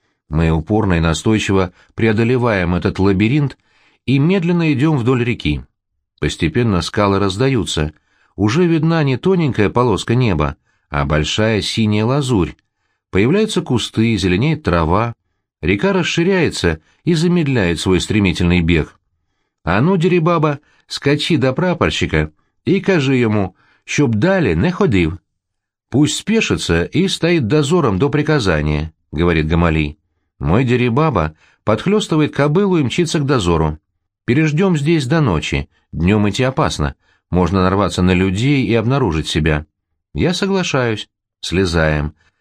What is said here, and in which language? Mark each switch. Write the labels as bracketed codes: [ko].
[ru] Мы упорно и настойчиво преодолеваем этот лабиринт и медленно идем вдоль реки. Постепенно скалы раздаются. Уже видна не тоненькая полоска неба, а большая синяя лазурь. Появляются кусты, зеленеет трава. Река расширяется и замедляет свой стремительный бег. [uk] «А ну, Дерибаба, скачи до прапорщика и кажи ему, щоб далі не ходив». [ru] «Пусть спешится и стоит дозором до приказания», — говорит Гамалий. «Мой Дерибаба подхлестывает кобылу и мчится к дозору. Переждем здесь до ночи, днем идти опасно, можно нарваться на людей и обнаружить себя». «Я соглашаюсь». Слезаем.